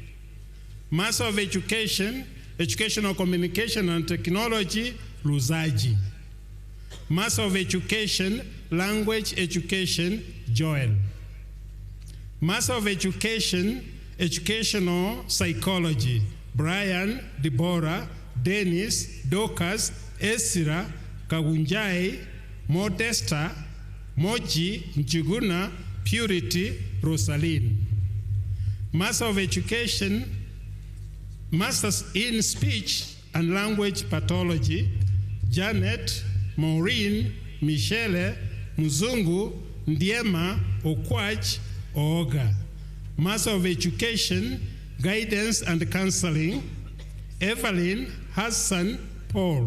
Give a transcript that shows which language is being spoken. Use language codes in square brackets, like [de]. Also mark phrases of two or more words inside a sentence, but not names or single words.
[en] Master of Education, Educational Communication and Technology, Luzaji. Master of Education, Language Education, Joel. Master of Education, Educational Psychology, Brian, Deborah, Dennis, Dorcas, Esira, Kagunjai, Modesta, Moji, Njuguna, Purity, Rosaline. Master of Education, Masters in Speech and Language Pathology, Janet, Maureen, Michelle, Muzungu, Ndiema, Okwach, Ooga. Master of Education, Guidance and Counseling, Evelyn Hassan Paul.